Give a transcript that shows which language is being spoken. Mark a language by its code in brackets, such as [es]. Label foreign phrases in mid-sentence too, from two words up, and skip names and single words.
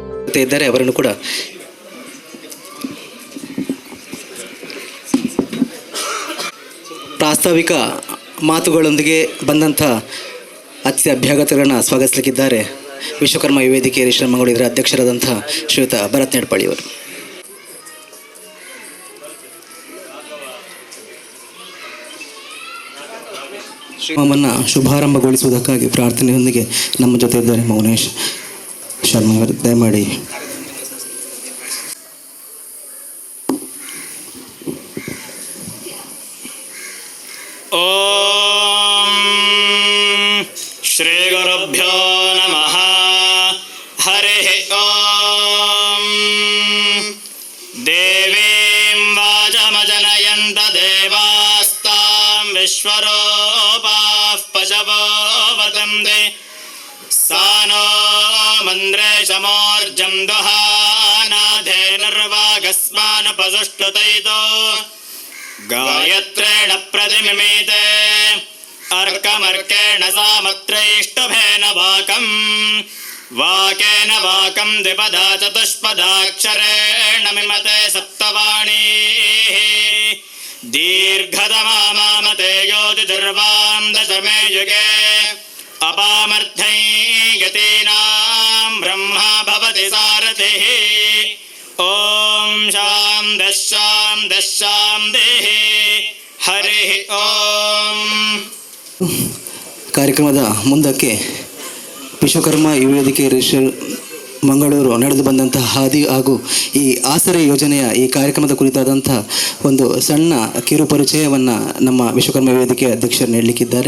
[kn] ಇದ್ದಾರೆ, ಅವರನ್ನು ಕೂಡ ಪ್ರಾಸ್ತಾವಿಕ ಮಾತುಗಳೊಂದಿಗೆ ಬಂದಂಥ ಅತಿಥಿ ಅಭ್ಯಾಗತರನ್ನು ಸ್ವಾಗತಿಸಲಿಕ್ಕಿದ್ದಾರೆ ವಿಶ್ವಕರ್ಮ ವೇದಿಕೆ ಶ್ರೀಮಂಗಳೂರು ಇದರ ಅಧ್ಯಕ್ಷರಾದಂಥ ಶ್ರೀಯುತ ಭರತ್ ನೆಡ್ಪಾಳಿಯವರು. ಶ್ರೀಮನ್ನು ಶುಭಾರಂಭಗೊಳಿಸುವುದಕ್ಕಾಗಿ ಪ್ರಾರ್ಥನೆಯೊಂದಿಗೆ ನಮ್ಮ ಜೊತೆ ಇದ್ದಾರೆ ಮೌನೇಶ್ ಶರ್ಮಾ ಅವರು. ದಯಮಾಡಿ [sa] ಓಂ ಶ್ರೀ ಗುರುಭ್ಯೋ ನಮಃ. ಹರಿ ಓಂ. ದೇವೀಂ ವಾಚಮಜನಯಂತ ದೇವಾಸ್ತಾಂ ವಿಶ್ವರೂಪಾಃ ಪಶವೋ ವದಂತೆ ಸಾನೋ ಮಂದ್ರೇಶಮೋರ್ಜಂ ದುಹಾನಾಧೇನುರ್ವಾಗಸ್ಮಾನುಪಸುಷ್ಟುತೈತೋ ಗಾಯತ್ರೇಣ ಪ್ರತಿಮಿಮೇತೆ ಅರ್ಕಮರ್ಕೇಣ ಸಾಮತ್ರೈಷ್ಟಭೇನ ವಾಕಂ ವಾಕೇನ ವಾಕಂ ದ್ವಿಪದಾ ಚತುಷ್ಪದಾಕ್ಷರೇಣ ಮಿಮತೆ ಸಪ್ತವಾಣೀ ದೀರ್ಘತಮಾಮತೆ ಯೋತಿದುರ್ವಾಂ ದಶಮೇ ಯುಗೆ ಅಪಾಮರ್ಥೈ ಯತೀನಾಂ ಬ್ರಹ್ಮ ಭವತಿ ಸಾರಥಿಃ. ಓಂ ಶಾಂತಿ ಹರಿ ಓಂ. [kn] ಕಾರ್ಯಕ್ರಮದ ಮುಂದಕ್ಕೆ ವಿಶ್ವಕರ್ಮ ವೇದಿಕೆ ಮಂಗಳೂರು ನಡೆದು ಬಂದಂತಹ ಹಾದಿ ಹಾಗೂ ಈ ಆಸರೆ ಯೋಜನೆಯ ಈ ಕಾರ್ಯಕ್ರಮದ ಕುರಿತಾದಂಥ ಒಂದು ಸಣ್ಣ ಕಿರು ಪರಿಚಯವನ್ನು ನಮ್ಮ ವಿಶ್ವಕರ್ಮ ವೇದಿಕೆ ಅಧ್ಯಕ್ಷರು ನೀಡಲಿಕ್ಕಿದ್ದಾರೆ.